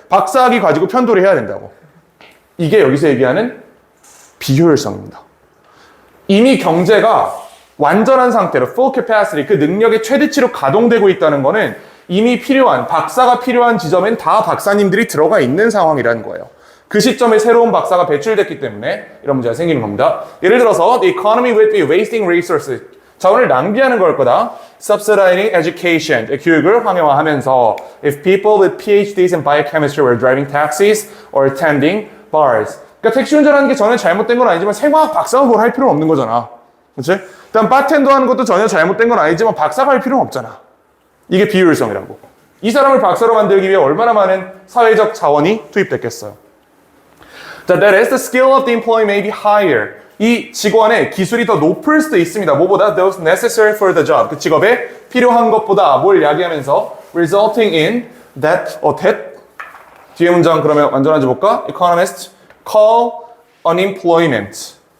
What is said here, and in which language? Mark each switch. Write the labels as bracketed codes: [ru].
[ko] 박사학위 가지고 편돌이 해야 된다고. 이게 여기서 얘기하는 비효율성입니다. 이미 경제가 완전한 상태로 full capacity 그 능력의 최대치로 가동되고 있다는 거는 이미 필요한 박사가 필요한 지점엔 다 박사님들이 들어가 있는 상황이라는 거예요. 그 시점에 새로운 박사가 배출됐기 때문에 이런 문제가 생기는 겁니다. 예를 들어서 [en] the economy would be wasting resources. [ko] 자원을 낭비하는 걸 거다. [en] Subsidizing education. [ko] 교육을 황해화하면서 [en] if people with PhDs in biochemistry were driving taxis or attending bars. [ko] 그러니까 택시 운전하는 게 전혀 잘못된 건 아니지만 생화학 박사가 뭘 할 필요는 없는 거잖아. 그렇지? 일단 바텐더 하는 것도 전혀 잘못된 건 아니지만 박사가 할 필요는 없잖아. 이게 비효율성이라고. 이 사람을 박사로 만들기 위해 얼마나 많은 사회적 자원이 투입됐겠어요. [en] 자, that is the skill of the employee may be higher. [ko] 이 직원의 기술이 더 높을 수도 있습니다. 뭐보다 [en] those necessary for the job. [ko] 그 직업에 필요한 것보다 뭘 야기하면서 [en] resulting in that [ko] 뒤에 문장 그러면 완전한지 볼까? [en] Economists call unemployment.